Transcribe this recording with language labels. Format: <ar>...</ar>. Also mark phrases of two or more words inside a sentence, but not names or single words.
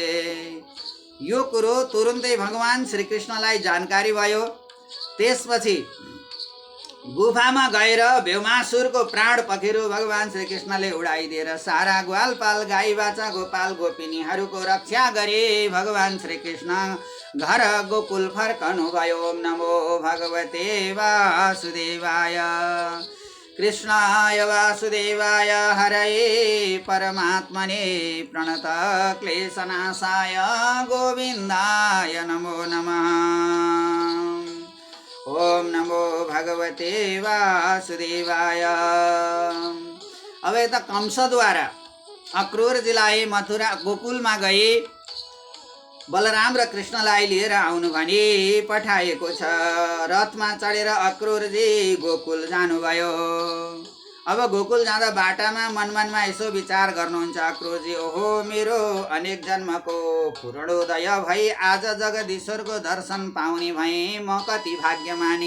<ne>यो कुरो तुरुन्तै भगवान श्रीकृष्णलाई जानकारी भयो। त्यसपछि गुफामा गएर व्योमासुरको प्राण पखेरु भगवान श्रीकृष्णले उडाइदिएर सारा ग्वालपाल गाई बाछा गोपाल गोपिनीहरूको रक्षा गरे। भगवान श्रीकृष्ण घर गोकुल फर्कनु भयो।</ne> <sa>ओम नमो भगवते वासुदेवाय। कृष्णाय वासुदेवाय हरये परमात्मने प्रणत क्लेशनाशाय गोविन्दाय नमो नमः। ओम नमो भगवते वासुदेवाय।</sa> <ne>अब यता कंसद्वारा अक्रूरजीलाई मथुरा गोकुलमा गए बलराम र कृष्णलाई लिएर आउनु भनी पठाएको छ। रथमा चढेर अक्रूरजी गोकुल जानुभयो। अब गोकुल जाँदा बाटामा मनमनमा यसो विचार गर्नुहुन्छ अक्रूरजी, ओहो मेरो अनेक जन्मको पूर्णोदय भई आज जगदीश्वरको दर्शन पाउने भए म कति भाग्यमानी।</ne>